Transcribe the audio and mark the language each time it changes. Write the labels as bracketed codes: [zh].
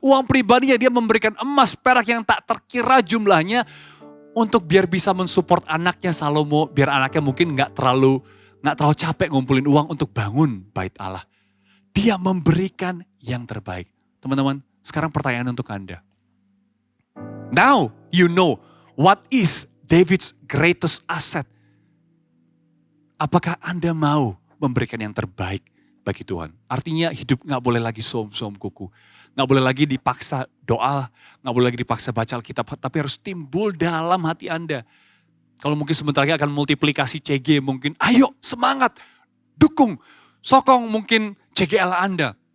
[id] Uang pribadinya dia memberikan emas perak yang tak terkira jumlahnya. Untuk biar bisa mensupport anaknya Salomo. Biar anaknya mungkin gak terlalu capek ngumpulin uang untuk bangun bait Allah. Dia memberikan yang terbaik. Teman-teman, sekarang pertanyaan untuk Anda. [en] Now you know what is David's greatest asset. [id] Apakah Anda mau memberikan yang terbaik bagi Tuhan? Artinya hidup gak boleh lagi som-som kuku. Gak boleh lagi dipaksa doa, gak boleh lagi dipaksa baca Alkitab, tapi harus timbul dalam hati Anda. Kalau mungkin sebentar lagi akan multiplikasi CG, mungkin ayo semangat, dukung, sokong mungkin CGL Anda.